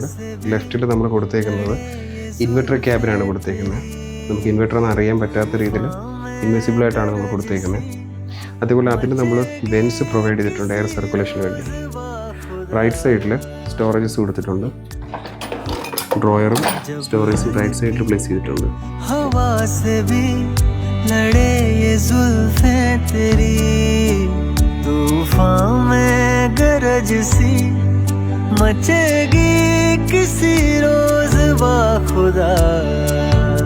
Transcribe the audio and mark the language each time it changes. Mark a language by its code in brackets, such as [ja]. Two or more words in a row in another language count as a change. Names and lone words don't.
[ml] ലെഫ്റ്റിൽ നമ്മൾ കൊടുത്തേക്കുന്നത് [en] inverter cabin [ml] കൊടുത്തേക്കുന്നത്. നമുക്ക് ഇൻവെർട്ടർ എന്ന് അറിയാൻ പറ്റാത്ത രീതിയിൽ ഇൻവിസിബിളായിട്ടാണ് നമ്മൾ കൊടുത്തേക്കുന്നത്. അതേപോലെ അതിന് നമ്മൾ [en] vents provide [ml] ചെയ്തിട്ടുണ്ട് [en] air circulation [ml] വേണ്ടി. [en] right side [ml] സ്റ്റോറേജസ് കൊടുത്തിട്ടുണ്ട്. ഡ്രോയറും സ്റ്റോറേജും [en] right side [ml] പ്ലേസ് ചെയ്തിട്ടുണ്ട്. [hi] हवा से भी लड़े ये जुल्फे तेरी, तूफान में गरज सी मचेगी किसी रोज बाखुदा.